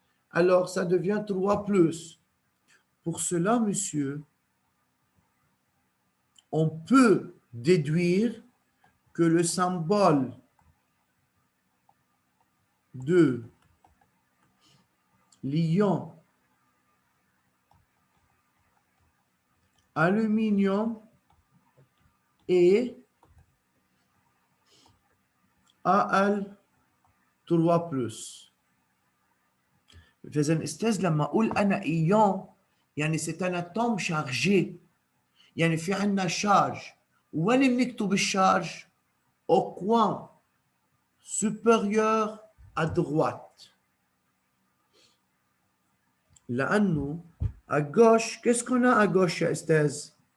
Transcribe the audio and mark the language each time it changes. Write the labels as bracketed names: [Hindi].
[French] Alors, ça devient 3 plus. Pour cela, monsieur, on peut déduire que le symbole de l'ion aluminium est Al3 plus. [Arabic] فإذا أستاذ لما أقول أنا إيون يعني [French] c'est un atome chargé، [Arabic] يعني في عندنا شارج. وين بنكتب الشارج؟ [French] au coin supérieur à droite. لأنه à gauche، qu'est-ce qu'on a à gauche [Arabic] يا أستاذ؟